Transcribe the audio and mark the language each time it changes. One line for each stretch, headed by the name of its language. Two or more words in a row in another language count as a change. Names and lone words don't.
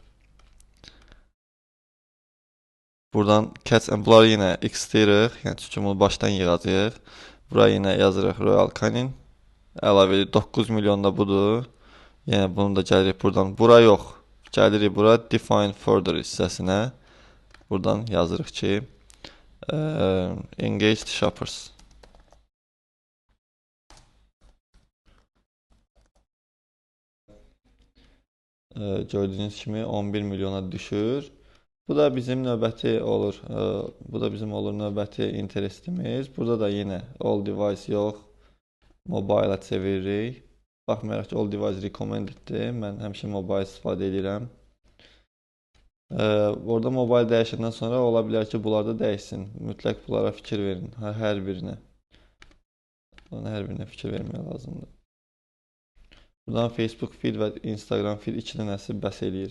Azerbaijani: Buradan bunları yenə x-deyirik. Yəni çünki bunu başdan yığacağıq. Buraya yenə yazırıq Royal Canin. Əlavə edirik 9 milyon da budur. Yəni bunu da gəlirik buradan. Bura yox. Gəlirik bura
English: define further
Azerbaijani: hissəsinə. Buradan yazırıq ki
English: engaged shoppers.
Azerbaijani: Gördüyünüz kimi 11 milyona düşür. Bu da bizim növbəti olur. Bu da bizim olur növbəti interestimiz. Burada da yenə
English: all device
Azerbaijani: yox. Mobile çeviririk. Baxmayaraq ki,
English: all device
Azerbaijani: recommendeddir. Mən həmişə mobile istifadə edirəm. Orada mobile dəyişəndən sonra ola bilər ki, bunlarda dəyişsin. Mütləq bunlara fikir verin. Hər birinə. Hər birinə fikir vermək lazımdır. Buradan Facebook feed və Instagram feed 2 dənəsi bəs eləyir.